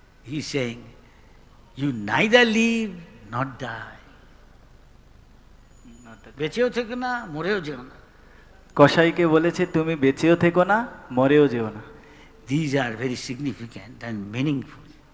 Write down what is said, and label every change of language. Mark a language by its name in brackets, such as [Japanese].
[English] He's saying, you neither live nor die. [Bangla] বেঁচেও থেকো না, মরেও যেও না। কসাইকে বলেছে তুমি বেঁচেও থেকো না মরেও যেও না। [English] These are very significant and meaningful.